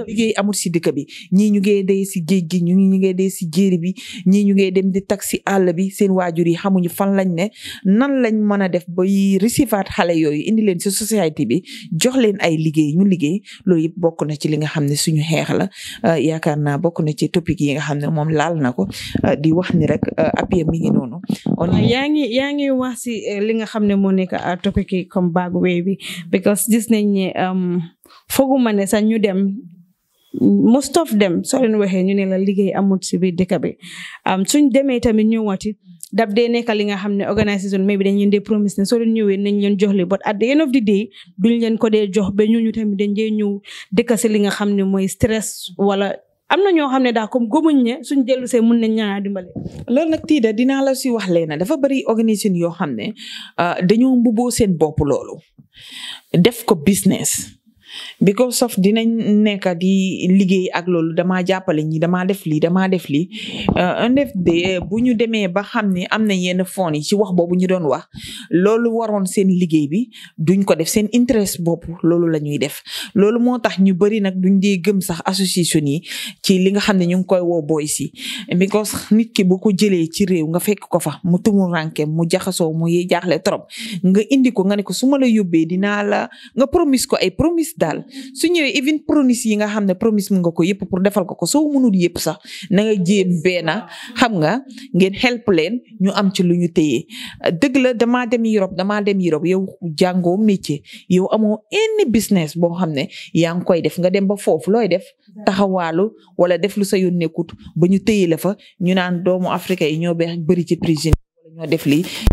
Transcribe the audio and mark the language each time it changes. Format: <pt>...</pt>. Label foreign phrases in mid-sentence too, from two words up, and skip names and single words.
<wo>bi ñii ñu ngi dee si géej gi ñu ngi dee si jéeri bi ñii ñu ngi dem di taxi àll bi seen waajur yi xamuñu fan lañ ne nan lañ mën a def ba recevaat xale yooyu indi leen si société bi jox leen ay liggéey ñu liggéey loolu yëpp bokk na ci li nga xam ne suñu xeex la yaakaar naa bokk na ci topic yi nga xam ne moom laal na ko di wax ni rek APIA mi ngi noonu yaa ngi wax si li nga xam ne moo nekk topic yi comme Bagway bi because gis nañ ne foguma ne sax ñu dem</wo> <en>most of them</en> <wo>soo leen waxee ñu ne la liggéey amul si biir dëkk bi suñ demee tamit ñëwaati dab dee nekk li nga xam ne</wo> <fr>organisation mais</fr> <wo>bi dañ leen dee promise ne soo leen ñëwee nañ leen jox li</wo> <en>but at the end of the day</en> <wo>duñ leen ko dee jox ba ñu tamit dañ dee ñëw dëkk si li nga xam ne mooy stress wala am na ñoo xam ne daal comme gëmuñ ne suñ dellu see mun nañ ñaanaa dimbale. loolu nag tiida dinaa la si wax leena dafa bari organisation yoo xam ne dañoo mbubboo seen bopp loolu def ko</wo> <en>business because of</en> <wo>dinañ nekk di liggéey ak loolu damaa jàppale ñi damaa def lii un def de bu ñu demee ba xam ne am na yenn fonds yi ci wax boobu ñu doon wax loolu waroon seen liggéey bi duñ ko def seen interest bopp loolu la ñuy def loolu moo tax ñu bëri nag duñ dee gëm sax association yi ci li nga xam ne ñu ngi koy woo boy si because nit ki bu ko jëlee ci réew nga fekk ko fa mu tumu ranke mu jaxasoo mu jaaxle trop nga indi ko nga ne ko su ma la yóbbee dinaa la nga promise ko ay promise daal su ñëwee even promise yi nga xam ne promise mu nga ko yëpp pour defal ko soo mënul yëpp sax na nga jéem benn xam nga ngeen help leen ñu am ci lu ñu téye dëgg la damaa dem Europe yow jàngoo métier yow amoo any business boo xam ne yaa ngi koy def nga dem ba foofu looy def taxawaalu wala def lu sa yoon nekkut ba ñu téye la fa ñu naan doomu Afrique yi ñoo bëri ci prison wala ñoo def lii</wo>